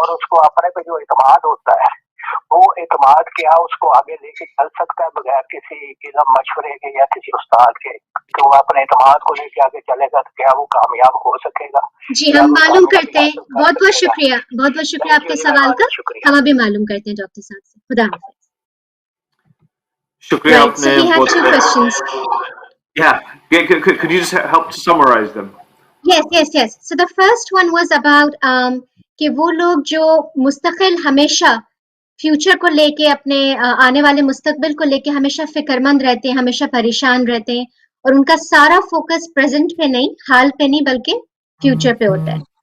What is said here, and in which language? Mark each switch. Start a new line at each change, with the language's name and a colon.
Hindi: और उसको अपने पे जो इत्मीनान होता है, वो इत्मीनान क्या उसको आगे लेके चल सकता है बगैर किसी इल्म मशवरे के या किसी उस्ताद के, कि वो अपने इत्मीनान को लेके आगे चलेगा तो क्या वो कामयाब हो सकेगा। जी, हम मालूम करते हैं। बहुत बहुत शुक्रिया, बहुत बहुत शुक्रिया आपके सवाल का। हम अभी मालूम करते हैं डॉक्टर साहब से। खुदा हाफिज। शुक्रिया
English: Right, so
Hindi: आपने
English: we have
Hindi: बहुत
English: two questions. Yeah, could you just help to summarize them? Yes. So the first one was about
Hindi: कि वो लोग जो मुस्तकिल हमेशा फ्यूचर को लेके अपने आने वाले मुस्तकबिल को लेके हमेशा फिक्रमंद रहते हैं, हमेशा परेशान रहते हैं, और उनका सारा फोकस प्रेजेंट पे नहीं, हाल पे नहीं, बल्कि फ्यूचर पे होता है।